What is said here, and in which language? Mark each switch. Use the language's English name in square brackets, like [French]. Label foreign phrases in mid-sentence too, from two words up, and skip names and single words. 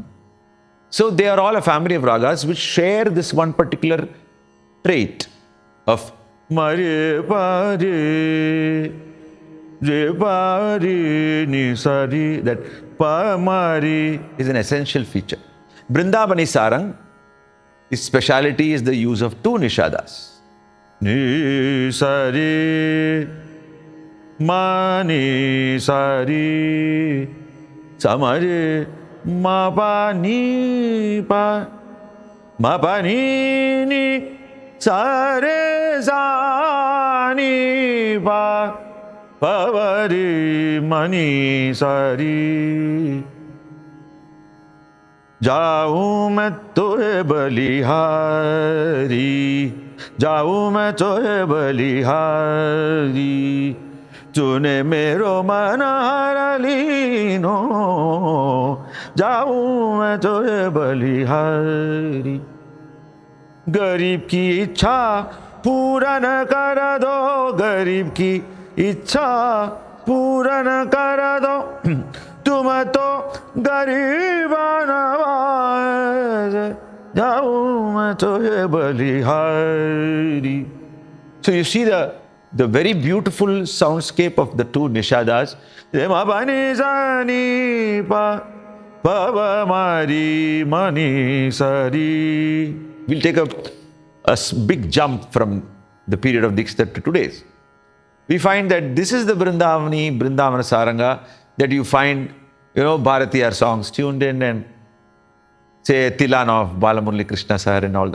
[English] So they are all a family of ragas which share this one particular trait of Mari Pari Re Pari Ni Sari. That Pa Mari is an essential feature. Brindavani sarang, its speciality is the use of two nishadas. Ni Sari Ma Ni Sari Samari Ma Pa Ni Pa Ma Pa Ni Ni Sare Sa Ni Pa Pa Va Ri Ma Ni Sari. [Hindi] जाऊं मैं तोहे बलिहारी, जाऊं मैं तोहे बलिहारी, तूने मेरो मन हर लीनो, जाऊं मैं तोहे बलिहारी. गरीब की इच्छा पूरन कर दो, गरीब की इच्छा पूरन कर दो, तुम तो गरीब नवाज, जाऊं मैं तोहे बलिहारी. [English] So you see the very beautiful soundscape of the two nishadas. Ma pa ni sa ni pa, pa va ma ri ma ni sa ri. We'll take a big jump from the period of Dikshitar to today's. We find that this is the Brindavana Saranga that you find, Bharatiyar songs tuned in, and say Tilan of Balamurali Krishna Sir and all that.